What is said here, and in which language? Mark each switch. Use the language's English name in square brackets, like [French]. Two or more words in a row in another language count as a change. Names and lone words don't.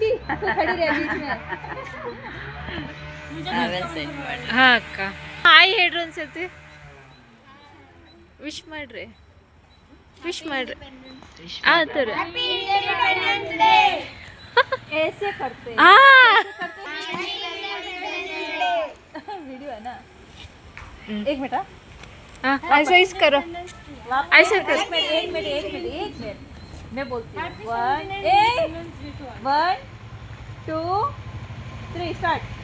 [Hindi] खड़ी रहे बीच में [Kannada] ಹಾ ಅಕ್ಕ ಹಾಯ್ ಹೇಳ್ರಿ ಒಂದ್ಸತಿ ವಿಶ್ ಮಾಡ್ರಿ ವಿಶ್ ಮಾಡ್ರಿ ಆ ಥರ [Hindi] ऐसे करते ಆ वीडियो है ना। एक मिनट ऐसा इस करो ऐसा करो एक मिनट मैं बोलती हूँ 1 2 3 स्टार्ट।